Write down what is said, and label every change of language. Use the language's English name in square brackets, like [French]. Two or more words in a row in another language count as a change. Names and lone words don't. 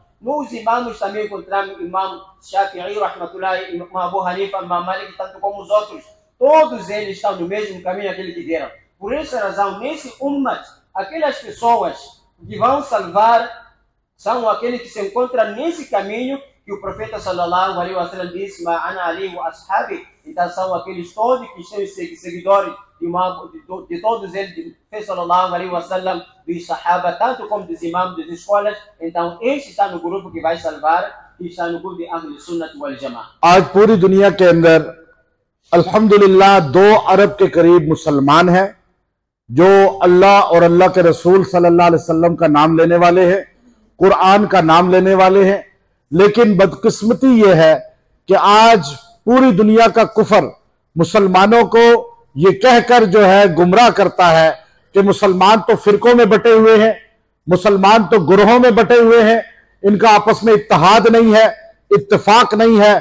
[Portuguese] Nos imãs também encontramos Imam Shafi'i, rahmatullah, Imam Abu Hanifa, Imam Malik, tanto como os outros. Todos eles estão no mesmo caminho aquele que vieram. Por essa razão, nesse ummat, aquelas pessoas que vão salvar são aqueles que se encontram nesse caminho que o profeta [Arabic] صلى الله عليه وسلم [Portuguese] disse, [Arabic] ما أنا عليه وأصحابي. [Portuguese] Então são aqueles todos que são seguidores de todos eles, de profeta [Arabic] صلى الله عليه وسلم, [Portuguese] dos sahaba, tanto como dos imãs, das escolas. Então esse está no grupo que vai salvar, que está no grupo de Ahl Sunnah wal Jama'ah. [Hindi] आज पूरी दुनिया के अंदर अल्हम्दुलिल्लाह 2 अरब के करीब मुसलमान हैं जो अल्लाह और अल्लाह के रसूल [Arabic] صلى الله عليه وسلم [Hindi] का नाम लेने वाले हैं, कुरान का नाम लेने वाले हैं। लेकिन बदकिस्मती यह है कि आज पूरी दुनिया का कुफर मुसलमानों को ये कहकर जो है गुमराह करता है कि मुसलमान तो फिरकों में बटे हुए हैं, मुसलमान तो गुरोहों में बटे हुए हैं, इनका आपस में इत्तेहाद नहीं है, इत्तेफाक नहीं है।